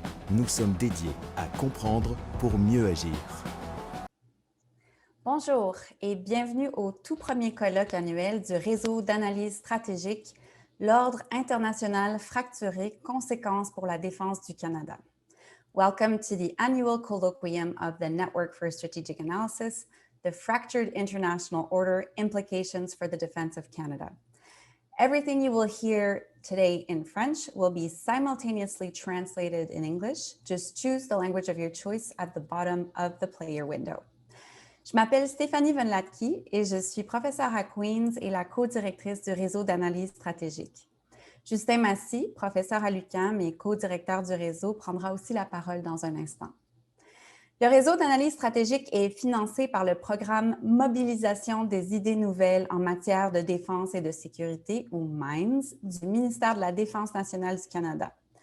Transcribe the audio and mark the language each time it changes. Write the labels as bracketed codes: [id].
[fr] Nous sommes dédiés à comprendre pour mieux agir. Bonjour et bienvenue au tout premier colloque annuel du Réseau d'analyse stratégique, l'Ordre international fracturé, conséquences pour la défense du Canada. [en] Welcome to the annual colloquium of the Network for Strategic Analysis, the Fractured International Order, Implications for the Defense of Canada. Everything you will hear today in French will be simultaneously translated in English. Just choose the language of your choice at the bottom of the player window. [fr] Je m'appelle Stéphanie Von Latke et je suis professeure à Queen's et la co-directrice du réseau d'analyse stratégique. Justin Massy, professeur à l'UQAM et co-directeur du réseau, prendra aussi la parole dans un instant. Le réseau d'analyse stratégique est financé par le programme Mobilisation des idées nouvelles en matière de défense et de sécurité, ou MINDS, du ministère de la Défense nationale du Canada.